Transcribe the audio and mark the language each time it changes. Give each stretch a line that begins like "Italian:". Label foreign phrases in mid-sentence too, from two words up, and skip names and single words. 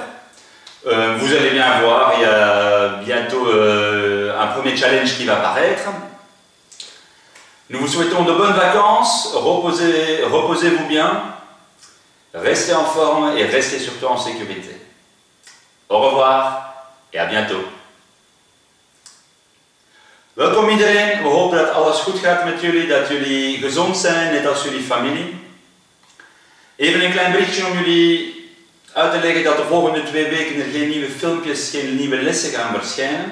French: Vous allez bien voir, il y a bientôt un premier challenge qui va paraître. Nous vous souhaitons de bonnes vacances, reposez-vous bien, restez en forme et restez surtout en sécurité. Au revoir et à bientôt.
Dutch: Welkom iedereen, we hopen dat alles goed gaat met jullie, dat jullie gezond zijn, net als jullie familie. Even een klein berichtje om jullie uit te leggen dat de volgende 2 weken er geen nieuwe filmpjes, geen nieuwe lessen gaan verschijnen.